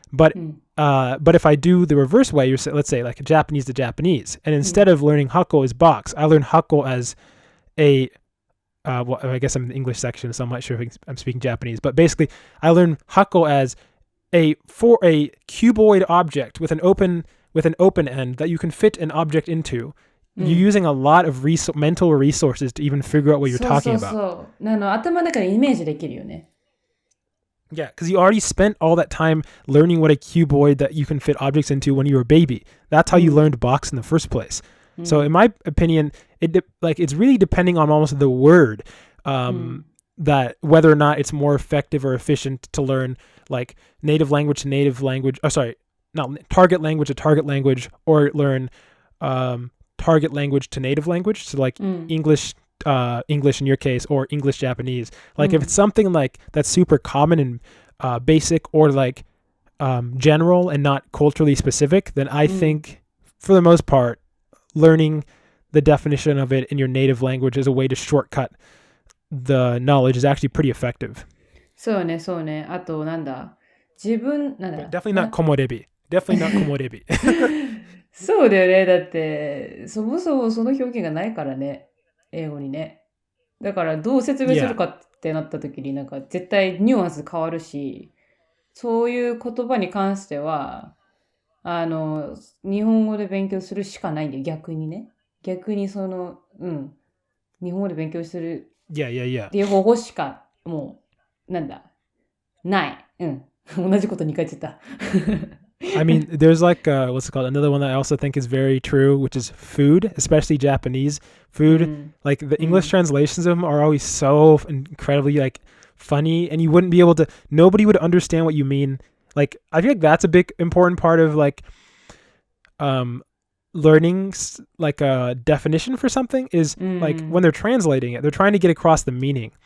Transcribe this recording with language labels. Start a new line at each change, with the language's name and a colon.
English: But if I do the reverse way, let's say like a Japanese to Japanese, and instead of learning hako as box, I learn hako as a well, I guess I'm in the English section, so I'm not sure if I'm speaking Japanese. But basically, I learn hako as a cuboid object with an open end that you can fit an object into. You're using a lot of mental resources to even figure out what you're talking about.
Japanese: そう頭の中でイメージできるよね。
English: Yeah, because you already spent all that time learning what a cuboid that you can fit objects into when you were a baby. That's how you learned box in the first place. So in my opinion, it's really depending on almost the word that whether or not it's more effective or efficient to learn like native language to native language. Oh, sorry, not target language to target language, or learn target language to native language. So like English in your case, or English Japanese. Like if it's something like that's super common and basic, or like general and not culturally specific, then I think for the most part, learning the definition of it in your native language as a way to shortcut the knowledge is actually pretty effective.
Japanese: そうね、そうね。あと、なんだ。
English: Definitely not 木漏れ日。 Definitely not 木漏れ日。
Japanese: そうだよね。だって、そもそもその表現がないからね。英語にね。だから、どう説明するかってなった時に、なんか絶対ニュアンス変わるし、そういう言葉に関しては、日本語で勉強するしかないんだよ。逆にね。逆に日本語で勉強するっていう方法しか、もう、なんだ、ない。同じこと2回言っちゃった。
English: I mean, there's like, what's it called? Another one that I also think is very true, which is food, especially Japanese food. Like the English translations of them are always so incredibly like funny, and nobody would understand what you mean. Like, I feel like that's a big important part of like, learning like a definition for something is like when they're translating it, they're trying to get across the meaning.